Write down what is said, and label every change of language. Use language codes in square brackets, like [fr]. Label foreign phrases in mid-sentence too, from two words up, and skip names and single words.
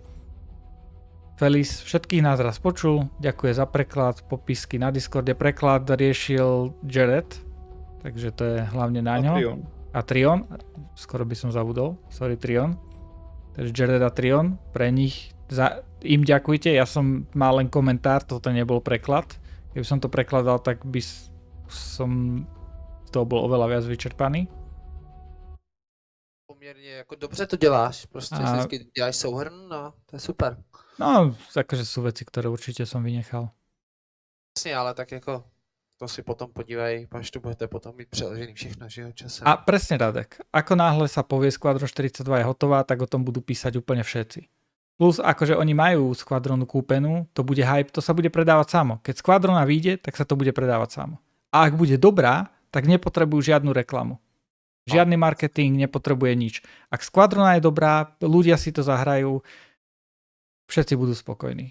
[sk] Felis všetkých nás raz počul, ďakuje za preklad, popisky na Discorde, preklad riešil Jared, takže to je hlavne na ňo. A Trion, skoro by som zabudol, sorry Trion. Takže Jared a Trion, pre nich, im ďakujte, ja som mal len komentár, toto nebol preklad. Keby som to prekladal, tak by som to bol oveľa viac vyčerpaný. [cs] Poměrně jako dobře to děláš, prostě vždycky děláš souhrn, no, to je super. No, [sk] akože sú veci, ktoré určite som vynechal. [cs] Jasně, ale tak jako to si potom podívej, až tu budete potom mít přeložený všechno, že jo, časem. [sk] A presne Radek, ako náhle sa povie Squadron 42 je hotová, tak o tom budú písať úplne všetci. Plus, akože oni majú Squadronu kúpenú, to bude hype, to sa bude predávať samo. Keď Squadrona vyjde, tak sa to bude predávať samo. A ak bude dobrá, tak nepotrebujú žiadnu reklamu. Žiadny marketing, nepotrebuje nič. Ak Squadrona je dobrá, ľudia si to zahrajú, všetci budú spokojní.